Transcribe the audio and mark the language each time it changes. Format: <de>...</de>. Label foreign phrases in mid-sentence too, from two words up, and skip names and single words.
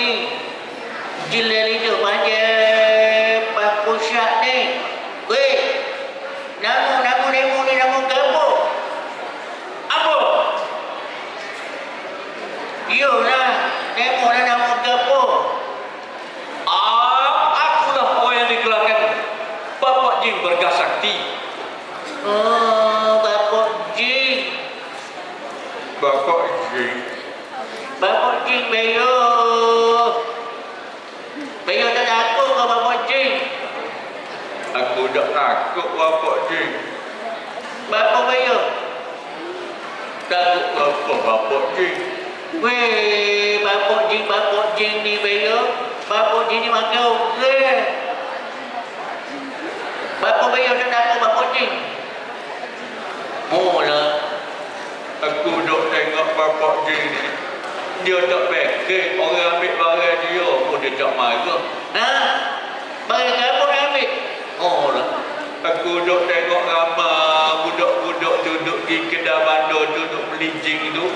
<ms>Jilali tu macam Pak Pusat ni. Weh, nama demo ni nama apa? Apa? Yolah, demo ni nama apa? Akulah orang yang digelarkan Bapak Jin Bergah Sakti. Bapak Jin. Bapak Jin. Bapak Jin Bayo. Bayo tak takut ke Bapak Jin? Aku tak takut Bapak Jin. Bapak Bayo. Takut apa Bapak Jin? Weh, Bapak Jin ni Bayo. Bapak Jin ni makan orang. Bapak Bayo tak takut Bapak Jin. Lah. Aku duk tengok Bapak Jin ni. Dia tak fikir orang ambil barang dia pun dia tak marah. Barang apa dia ambil? Lah. Aku duk tengok ramai budak-budak duduk di kedai bandar duduk beli jing tu.</ms>